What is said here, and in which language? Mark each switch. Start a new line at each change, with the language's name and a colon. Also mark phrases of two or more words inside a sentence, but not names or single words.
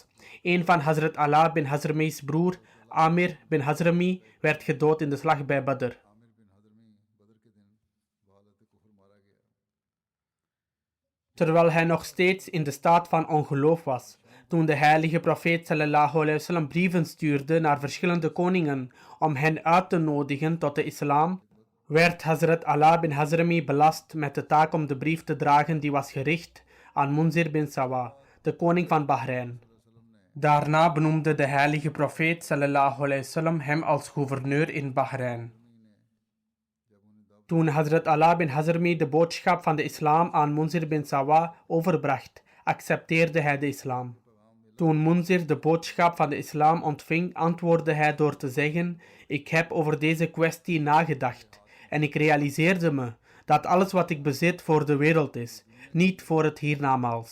Dutch: Een van Hazrat Ala bin Hazrami's broer, Amir bin Hazrami, werd gedood in de slag bij Badr. Terwijl hij nog steeds in de staat van ongeloof was, toen de heilige profeet
Arabic: صلى الله عليه وسلم
Dutch: brieven stuurde naar verschillende koningen om hen uit te nodigen tot de islam, werd Hazrat Ala bin Hazrami belast met de taak om de brief te dragen die was gericht aan Munzir bin Sawa, de koning van Bahrein. Daarna benoemde de heilige profeet
Arabic: صلى الله عليه وسلم
Dutch: hem als gouverneur in Bahrein. Toen Hazrat Ala bin Hazrami de boodschap van de islam aan Munzir bin Sawa overbracht, accepteerde hij de islam. Toen Munzir de boodschap van de islam ontving, antwoordde hij door te zeggen: Ik heb over deze kwestie nagedacht en ik realiseerde me dat alles wat ik bezit voor de wereld is, niet voor het hiernamaals.